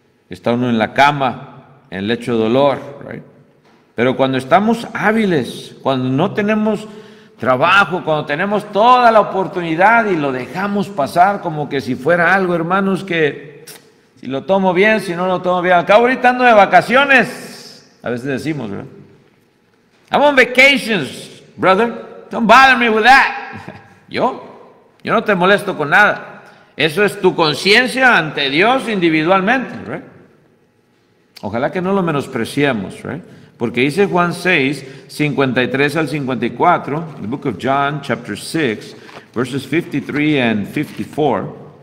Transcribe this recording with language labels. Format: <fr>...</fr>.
<es>Está uno en la cama, en el lecho de dolor,</es> <en>right?</en> <es>Pero cuando estamos hábiles, cuando no tenemos trabajo, cuando tenemos toda la oportunidad y lo dejamos pasar como que si fuera algo, hermanos, que si lo tomo bien, si no lo tomo bien. Acá ahorita ando de vacaciones, a veces decimos, ¿verdad?</es> <en>I'm on vacations, brother. Don't bother me with that.</en> <es>Yo no te molesto con nada. Eso es tu conciencia ante Dios individualmente,</es> <en>right?</en> <es>Ojalá que no lo menospreciemos,</es> <en>right?</en> <es>Porque dice Juan 6, 53 al 54,</es> <en>the book of John, chapter 6, verses 53 and 54.</en>